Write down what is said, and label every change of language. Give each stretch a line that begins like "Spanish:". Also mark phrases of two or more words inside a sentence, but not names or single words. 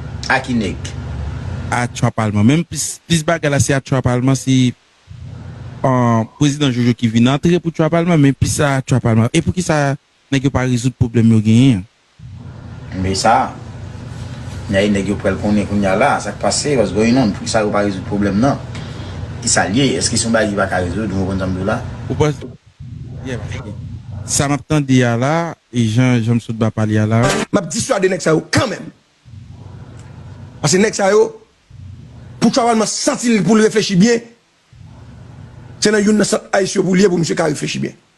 Haitian Creole: A ki nèg? A Chwa Palma. Menm plis, plis bagay la, se a Chwa Palma, se, an, prezidan Jojo ki vin antre pou Chwa Palma, menm plis a Chwa Palma. E pou ki sa, nèg yo pa rezoud pwoblèm yo genyen? Men sa, y a nèg yo pral konnen kounye a la, sa k pase,
English: what's going on,
Haitian Creole: pou ki sa yo pa rezoud pwoblèm nan. Ki sa lye, èske se yon bagay ki pa ka rezoud, nou konn sa m la? Ou pas, yeah, ok. Sa m ap tande a la, e Jan, Jan Sout ba pale a la. M ap diswade nèg sa yo kanmenm. Paske nèg sa yo, pou Chwa Palma santi l pou l reflechi byen, se nan youn nan sat Ayisyen pou liye pou msye ka reflechi byen.